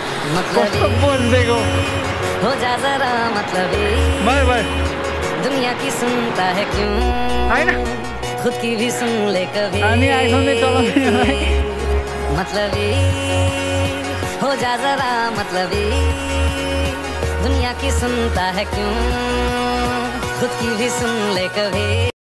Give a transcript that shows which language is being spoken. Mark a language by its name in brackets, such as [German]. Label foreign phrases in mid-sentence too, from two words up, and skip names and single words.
[Nepali] कस्तो बोल्देको [Hindi] हो जा जरा मतलबी [English] bye bye [Hindi] दुनिया की सुनता है क्यों [Nepali] हैन [Hindi] खुद की भी सुन ले कभी [Nepali] हामी आइफोन नै चलाउने [Hindi] मतलबी हो जा जरा मतलबी दुनिया की सुनता है क्यों खुद की भी सुन ले कभी